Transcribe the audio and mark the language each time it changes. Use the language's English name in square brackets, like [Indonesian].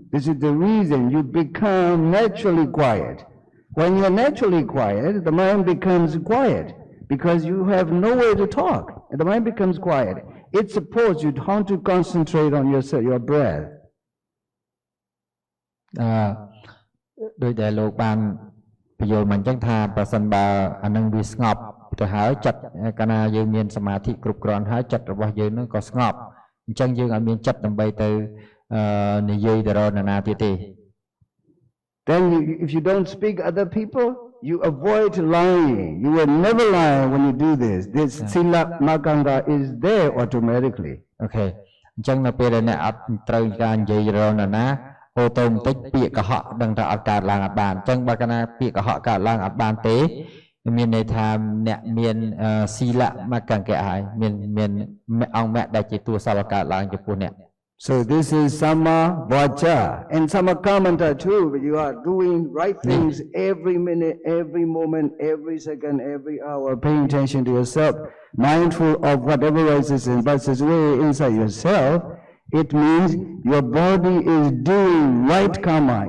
[English] This is the reason you become naturally quiet. When you are naturally quiet, the mind becomes quiet because you have no way to talk. And the mind becomes quiet. It's supposed you want to concentrate on your breath. [Khmer] ដោយដែលលោកបានបញ្យល់មិនចឹងថាប្រសិនបើអានឹងវាស្ងប់ទៅហើយចិត្តកាលណាយើងមានសមាធិគ្រប់គ្រាន់ហើយចិត្តរបស់យើងនឹងក៏ស្ងប់អញ្ចឹងយើងអត់មានចិត្តដើម្បីទៅនិយាយទៅរកនរណាទៀតទេ [English] Then if you don't speak other people, you avoid lying. You will never lie when you do this. This sila maganga is there automatically. Okay. [Khmer] អញ្ចឹងនៅពេលដែលអ្នកអត់ត្រូវការនិយាយរកនរណាអូតូម៉ាទិកពាក្យកុហកដឹងថាអត់កើតឡើងអត់បានអញ្ចឹងបើកាលណាពាក្យកុហកកើតឡើងអត់បានទេមានន័យថាអ្នកមានស៊ីលៈមកកង្កៈហើយមានអង្គមគ្គដែលជាតួសាលកើតឡើងចំពោះអ្នក [English] So this is sama vacha and sama kamanta too. You are doing right things every minute, every moment, every second, every hour, paying attention to yourself, mindful of whatever rises and passes away inside yourself. It means your body is doing right karma.